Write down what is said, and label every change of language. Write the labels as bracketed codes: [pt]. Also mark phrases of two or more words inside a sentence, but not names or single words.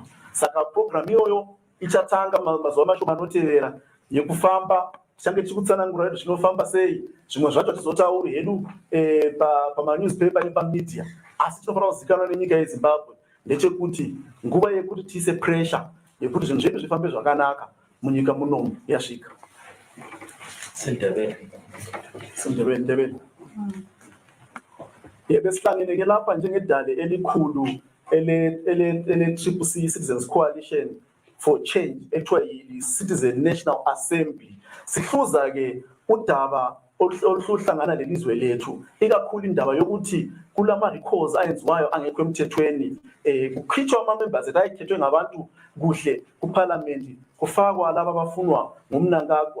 [sn] Saka program iyoyo ichatanga mazuva mashoma anotevera yekufamba, tichange tichikutsanangura kuti zvinofamba sei, zvimwe zvacho tizotauri hedu pamanewspaper nepamedia, asi tinofanira kuzikanwa nenyika yeZimbabwe ndechekuti nguva yekuti tiise pressure yekuti zvinhu zvedu zvifambe zvakanaka munyika munomu yasvika. Sindebele. [nd] Besihlangene lapha njengedale elikhulu ele-CCC Citizens Coalition for Change ekuthiwa yi-Citizen National Assembly. Sihluza ke udaba oluhlangana lelizwe lethu, ikakhulu indaba yokuthi kulama-recalls ayenziwayo angekho emthethweni, kukhitshwa ama-members ethu ayekhethwe ngabantu kuhle kuparliament, kufakwa laba abafunwa ngumNangagwa.